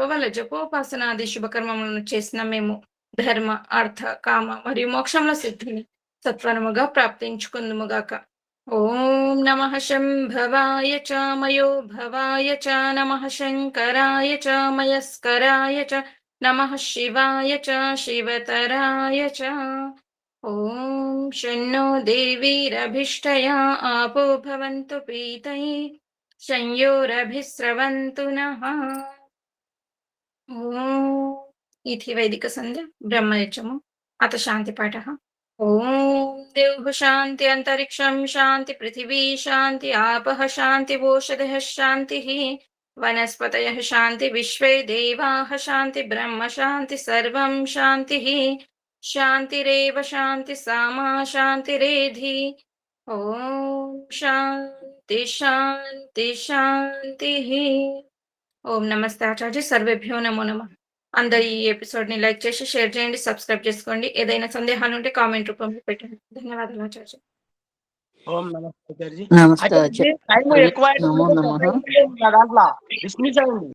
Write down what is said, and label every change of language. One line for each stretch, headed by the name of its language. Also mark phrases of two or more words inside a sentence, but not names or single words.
Telugu: వల్ల జపోపాసనాది శుభకర్మములను చేసిన మేము ధర్మ అర్థ కామ మరియు మోక్షముల సిద్ధిని సత్వరముగా ప్రాప్తించుకుందుముగాక
Sanskrit: ఓం నమః శంభవాయ చ మయో భవాయ చ నమః శంకరాయ చ మయస్కరాయ చ నమః శివాయ చ శివతరాయ చ ఓం శన్నో దేవీరభిష్టయా ఆపో భవంతు పీతయే శంయోరభిస్రవంతు నః ఓం इति वैदिक संध्या ब्रह्मयज्ञम् अथ शान्तिपाठः ॐ देवः शान्ति अन्तरिक्षं शान्ति पृथिवी शान्ति आपः शान्ति ओषधयः शान्तिः वनस्पतयः शान्ति विश्वे देवाः शान्ति ब्रह्म शान्ति सर्वं शान्तिः शान्तिरेव शान्ति सामा शान्तिरेधि ॐ शान्ति शान्ति शान्तिः ఓం నమస్తే ఆచార్య సర్వేభ్యో నమో నమః
Telugu: అందరు ఈ ఎపిసోడ్ ని లైక్ చేసి షేర్ చేయండి సబ్స్క్రైబ్ చేసుకోండి ఏదైనా సందేహాలు ఉంటే కామెంట్ రూపంలో పెట్టండి ధన్యవాదాలు ఆచార్య ఓం నమస్తే ఆచార్య. నమస్తే ఆచార్య, టైం ఎక్కువ నమో నమః. దాంట్లో డిస్మిస్ అయింది.